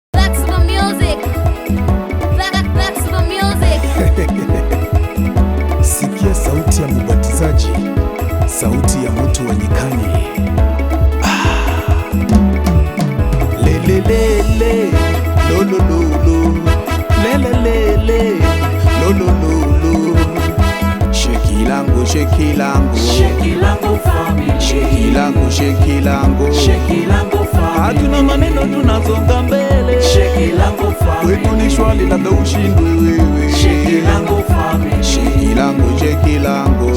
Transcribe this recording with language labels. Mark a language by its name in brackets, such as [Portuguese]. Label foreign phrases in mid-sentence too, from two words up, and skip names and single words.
[English] That's the music. That, that's the music. [Swahili] Sikia sauti ya mubatizaji, sauti ya mtu wa nyikani. Ah. Le, le, le, le. Lo, lo, lo, lo. Le, le, le, le. Lo, lo, lo, lo. Sheki langu, sheki langu. Sheki langu family. Sheki langu, sheki langu. Sheki langu family. Hatuna maneno, tunasonga mbele. Sheki langu family. Kwetu ni shwali, labda ushindwe wewe. Sheki langu family. Sheki langu, sheki langu.